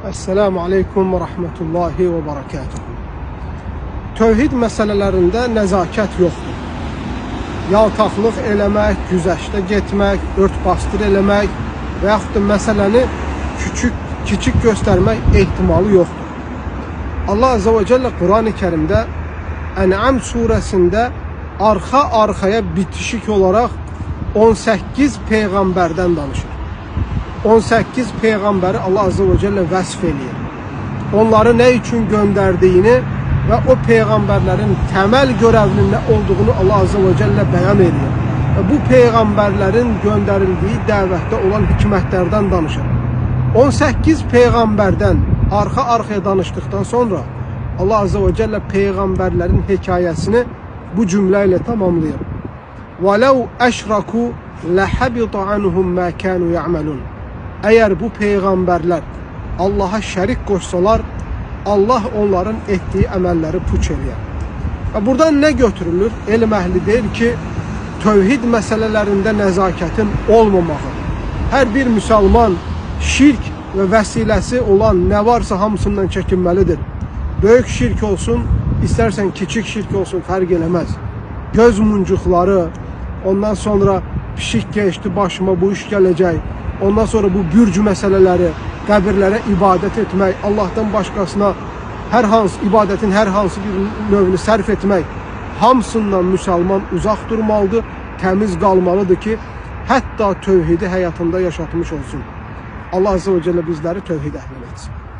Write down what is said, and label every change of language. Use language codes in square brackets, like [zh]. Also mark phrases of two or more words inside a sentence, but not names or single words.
[ar] السلام عليكم ورحمة الله وبركاته. [az] Tövhid məsələlərində nəzakət yoxdur. Yaltaqlıq eləmək, güzəşdə getmək, örtbasdır eləmək və yaxud da məsələni kiçik göstərmək ehtimalı yoxdur. [ar] الله عز وجل [tr] Kur'an-ı Kerim'de En'am suresinde arxa-arxaya bitişik olarak 18 peygamberden danışır. [az] 18 peygamberi [ar] الله عز وجل [az] vəsf eləyir. [tr] Onları ne için gönderdiğini ve o peygamberlerin temel görevinin ne olduğunu [ar] الله عز وجل [tr] beyan ediyor. Ve bu peygamberlerin gönderildiği davette olan hikmetlerden danışır. 18 peygamberden arxa-arxaya danıştıktan sonra [ar] الله عز وجل [tr] peygamberlerin hikayesini bu cümleyle tamamlıyor. [ar] وَلَوْ أَشْرَكُوا لَحَبِطَ عَنْهُمْ مَا كَانُوا يَعْمَلُونَ. [tr] Eğer bu peygamberler Allah'a şerik koşsalar, Allah onların ettiği [az] əməlləri puç eləyər. Və buradan ne götürülür? Elm əhli deyir ki, tövhid məsələlərində nəzakətin olmamağı. Hər bir müsəlman şirk ve vesiləsi olan ne varsa hamısından çəkinməlidir. Böyük şirk olsun, istersen küçük şirk olsun, fərq eləməz. Göz muncuqları, ondan sonra pişik geçti başıma, bu iş gələcək. Ondan sonra bu bürcü məsələləri, qəbirlərə ibadət etmək, Allah'tan başqasına ibadetin hər hansı bir növünü sərf etmək, hamısından müsəlman uzaq durmalıdır, təmiz qalmalıdır ki, hətta tövhidi həyatında yaşatmış olsun. [ar] الله عز وجل [az] bizleri tövhid əhlin etsin.